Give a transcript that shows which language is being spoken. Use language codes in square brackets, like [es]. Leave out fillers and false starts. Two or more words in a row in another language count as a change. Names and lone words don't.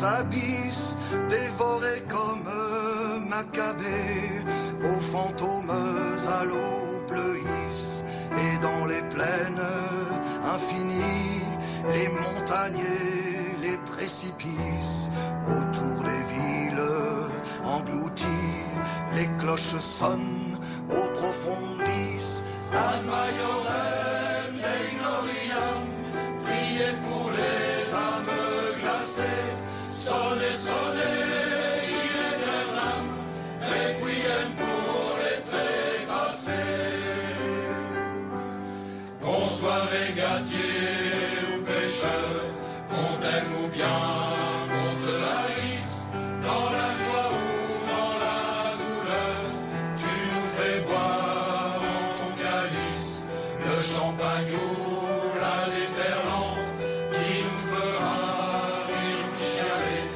[fr] abysses, dévorés comme Maccabée, vos fantômes à l'eau bleuissent, et dans les plaines infinies, les montagnes, les précipices, autour des villes englouties, les cloches sonnent au profondis. [la] Ad Majorem Dei Gloriam, [fr] priez pour les âmes glacées, sonnez, sonnez, [la] il aeternam, [fr] requiem pour les trépassés. Qu'on soit régatier ou pêcheur, qu'on t'aime ou bien qu'on te haïsse, dans la joie ou dans la douleur, tu nous fais boire en ton calice le champagne ou la déferlante qui nous fera rire ou chialer.